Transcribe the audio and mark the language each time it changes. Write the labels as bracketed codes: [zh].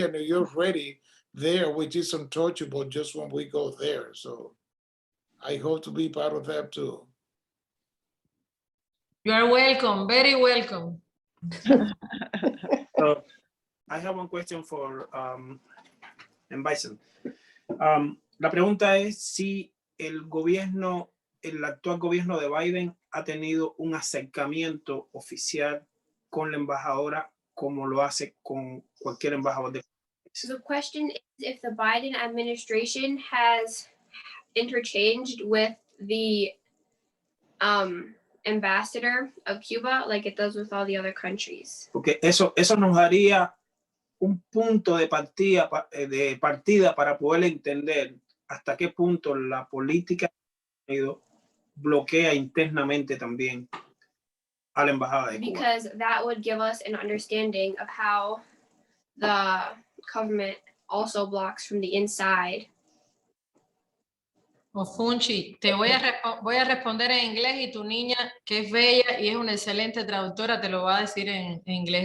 [en] and New York ready there, which is untouchable just when we go there. So I hope to be part of that too. You are welcome, very welcome. So I have one question for Ambassador. [es] La pregunta es si el actual gobierno de Biden ha tenido un acercamiento oficial con la embajadora como lo hace con cualquier embajador de. [en] So the question is if the Biden administration has interchanged with the ambassador of Cuba like it does with all the other countries. [es] Porque eso nos daría un punto de partida para poder entender hasta qué punto la política bloquea internamente también a la embajada de Cuba. [en] Because that would give us an understanding of how the government also blocks from the inside. [es] Ofunci, voy a responder en inglés y tu niña, que es bella y es una excelente traductora, te lo va a decir en inglés.